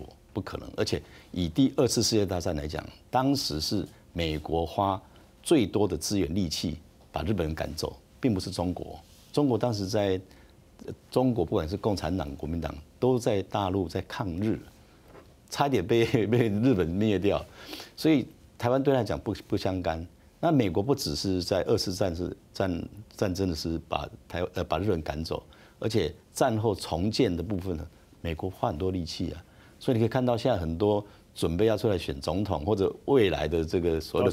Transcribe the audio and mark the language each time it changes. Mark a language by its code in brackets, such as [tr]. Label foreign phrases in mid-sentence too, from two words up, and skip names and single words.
[zh] 不可能。而且以第2次世界大戰來講，當時是美國花最多的資源力氣把日本人趕走，並不是中國。中國當時在中國，不管是共產黨、國民黨，都在大陸在抗日，差一點被日本滅掉，所以。台灣對他來講不相干，那美國不只是在2次戰爭的是把日本趕走，而且戰後重建的部分呢，美國花很多力氣啊，所以你可以看到現在很多准备要出来选总统，或者未来的这个所谓的